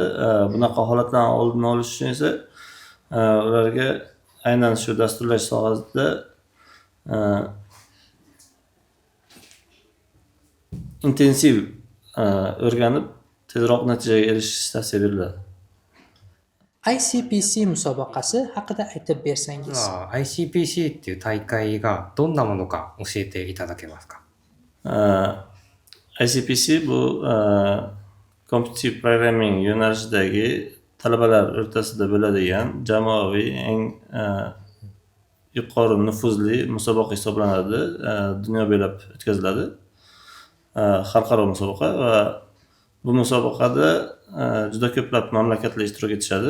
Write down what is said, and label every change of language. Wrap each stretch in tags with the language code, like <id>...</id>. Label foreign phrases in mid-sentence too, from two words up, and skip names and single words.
<uz>Bunaqa holatlarni oldini olish uchun esa ularga aynan shu dasturlash sohasida intensiv o'rganib tezroq natijaga erishish tavsiya beriladi. ICPC musobaqasi haqida aytib bersangiz.</uz> <ja>ICPC っていう大会がどんなものか教えていただけますか。</ja> <uz>ICPC bu</uz> <en>Competitive Programming</en> <uz>yo'nalishidagi talabalar o'rtasida bo'ladigan jamoaviy eng yuqori nufuzli musobaqa hisoblanadi. Dunyo bo'ylab o'tkaziladi. Xalqaro musobaqa va bu musobaqada juda ko'plab mamlakatlar ishtirok etishadi.</uz>